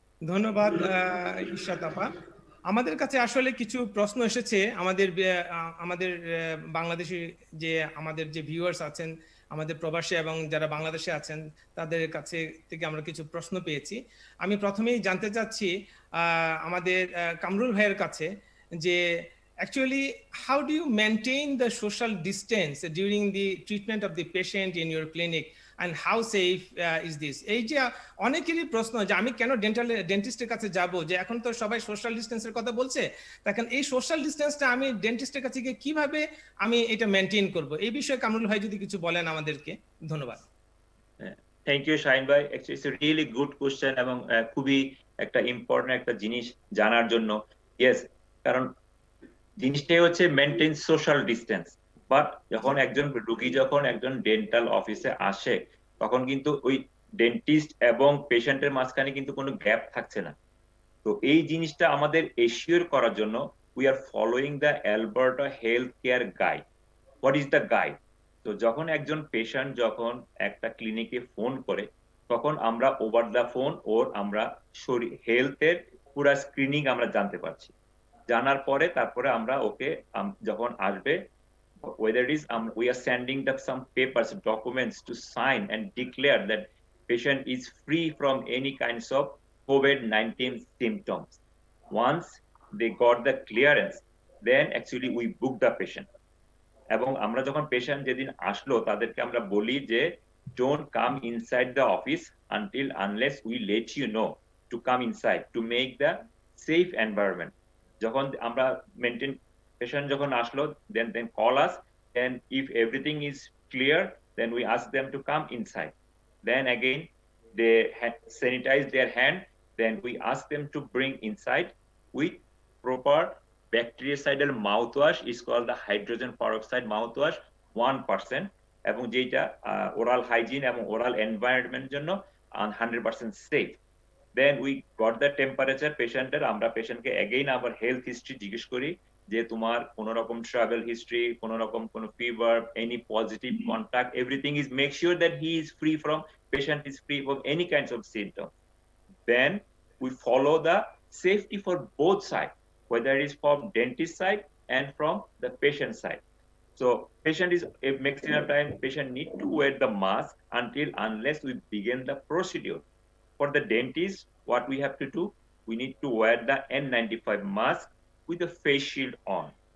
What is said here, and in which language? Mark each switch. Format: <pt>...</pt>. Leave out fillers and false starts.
<bn>ধন্যবাদ ইশরাত আপা। আমাদের কাছে আসলে কিছু প্রশ্ন এসেছে আমাদের বাংলাদেশি যে আমাদের যে ভিউয়ার্স আছেন, আমাদের প্রবাসী এবং যারা বাংলাদেশে আছেন তাদের কাছে থেকে আমরা কিছু প্রশ্ন পেয়েছি। আমি প্রথমেই জানতে চাচ্ছি আমাদের কামরুল ভাইয়ের কাছে যে</bn> <en>actually how do you maintain the social distance during the treatment of the patient in your clinic and how safe is this?</en> <bn>এই যে অনেকেরই প্রশ্ন যে আমি কেন ডেন্টিস্টের কাছে যাব, যে এখন তো সবাই সোশ্যাল ডিস্টেন্সের কথা বলছে, তখন এই সোশ্যাল ডিস্টেন্সটা আমি ডেন্টিস্টের কাছে গিয়ে কিভাবে আমি এটা মেনটেন করব, এই বিষয়ে কামরুল ভাই যদি কিছু বলেন আমাদেরকে। ধন্যবাদ।</bn> <en>thank you Shahin ভাই, actually it's a really good question</en> <bn>এবং খুবই একটা ইম্পর্টেন্ট একটা জিনিস জানার জন্য। ইয়েস, কারণ জিনিসটাই হচ্ছে মেনটেন সোশ্যাল ডিস্টেন্স। বাট যখন একজন রোগী যখন একজন ডেন্টাল অফিসে আসে তখন কিন্তু ওই ডেন্টিস্ট এবং পেশেন্টের মাঝখানে কিন্তু কোনো গ্যাপ থাকছে না। তো এই জিনিসটা আমাদের এশিওর করার জন্য</bn> <en>We are following the Alberta health care guide. What is the guide?</en> <bn>তো যখন একজন পেশেন্ট যখন একটা ক্লিনিকে ফোন করে তখন আমরা ওভার দ্য ফোন ওর আমরা শরীর হেলথের পুরা স্ক্রিনিং আমরা জানতে পারছি। জানার পরে তারপরে আমরা ওকে যখন আসবে</bn> <en>whether it is we are sending the some papers, documents to sign and declare that patient is free from any kinds of COVID-19 symptoms. Once they got the clearance, then actually we book the patient.</en> <bn>এবং আমরা যখন patient যেদিন আসলো তাদেরকে আমরা বলি যে</bn> <en>don't come inside the office unless we let you know to come inside to make the safe environment.</en> <bn>যখন আমরা মেনটেন পেশেন্ট যখন আসলো</bn> <en>then call us, and if everything is clear then we ask them to come inside. Then again they sanitize their hand, then we ask them to bring inside with proper bactericidal mouthwash, is called the hydrogen peroxide mouthwash 1%,</en> <bn>এবং যেটা oral hygiene এবং oral environment জন্য 100% safe.</bn> <en>Then we got the temperature পেশেন্টের,</en> <bn>আমরা পেশেন্টকে again আবার health history জিজ্ঞেস করি যে তোমার কোন রকম ট্রাভেল হিস্ট্রি,</bn> <en>কোন রকম কোন fever, any positive contact, everything is make sure that he is free from, patient is free from any kinds of symptom. Then we follow the safety for both sides, whether it is from dentist side and from the patient side. So patient is a maximum time patient need to wear the mask unless we begin the procedure. For the dentist, what we have to do, we need to wear the N95 mask with a face shield on.</en>